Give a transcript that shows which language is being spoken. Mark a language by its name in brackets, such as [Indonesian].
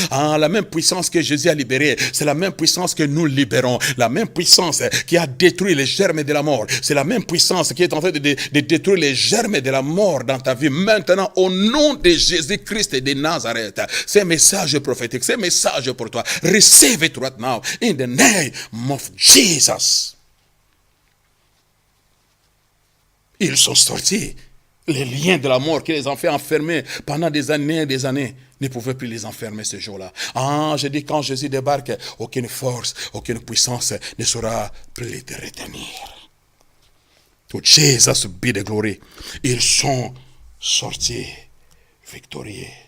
[French] La même puissance que Jésus a libérée, c'est la même puissance que nous libérons. La même puissance qui a détruit les germes de la mort, c'est la même puissance qui est en train de détruire les germes de la mort dans ta vie. Maintenant, au nom de Jésus-Christ de Nazareth, c'est un message prophétique, c'est un message pour toi. [English] Receive it right now in the name of Jesus. [French] Ils sont sortis. Les liens de la mort qui les ont fait enfermer pendant des années et des années ne pouvaient plus les enfermer ce jour-là. Je dis, quand Jésus débarque, aucune force, aucune puissance ne saura plus te retenir. [English] To Jesus be the glory. [French] Ils sont sortis victorieux.